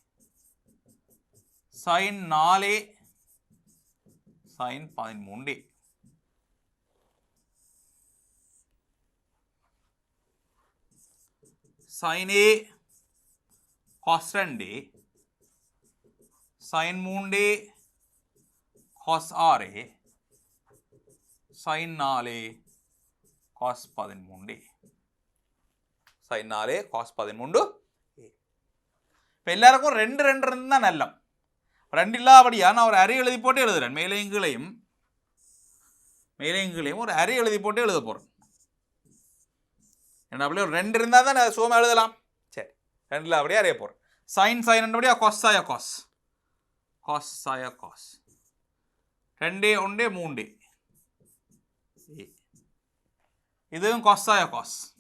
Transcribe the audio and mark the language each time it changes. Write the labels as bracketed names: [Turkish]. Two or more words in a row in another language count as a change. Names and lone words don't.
[English] sin 4A sin 13A sin A cos 2A sin 3A cos 6A sin 4A cos 13A sin 4A cos 13A. [Tamil] இப்போ எல்லாருக்கும் ரெண்டு இருந்தால் நல்லம். ரெண்டு இல்லாதபடியா நான் ஒரு அரை எழுதி போட்டு எழுதுறேன். மேலையும் கீழையும் ஒரு அரை எழுதி போட்டு எழுத போகிறேன். என்ன அப்படியே ஒரு ரெண்டு இருந்தால் தான் நான் சுகமாக எழுதலாம். சரி, ரெண்டில் அப்படியே அறைய போகிறேன். sin அப்படியே கொஸ்ஸாய காஸ் 2 1 3 இதுவும் கொஸ்ஸாய காஸ்